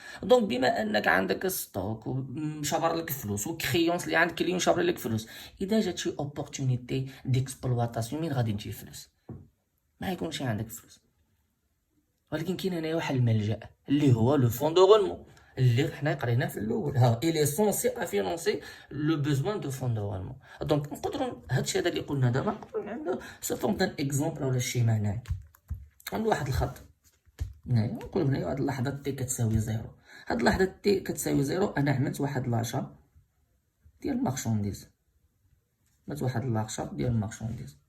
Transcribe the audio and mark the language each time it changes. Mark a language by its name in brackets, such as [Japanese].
[Arabic] دونك بما انك عندك ستوك وشابر لك فلوس وكريونس اللي عند كليون شابر لك فلوس، اذا جات شي اوبورتونيتي ديكسبلواتاسيون من غادي تجي فلوس؟ ما يكونش عندك فلوس. ولكن كاين هنايا واحد الملجا اللي هو لو فون دو غولمون اللي حنا قريناه في الاول. [French] ها il est censé à financer le besoin de fonds de roulement. [Arabic] دونك نقدروا هادشي هذا اللي قلنا دابا نقدروا نعملو سو فورم دان اكزومبل ولا شيما. هنايا عندنا واحد الخط، هنايا نقول هنايا واحد اللحظه تي كتساوي زيرو. هاد اللحظه تي كتساوي زيرو انا عملت واحد لاشا ديال مارشونديز، عملت واحد لاشا ديال مارشونديز.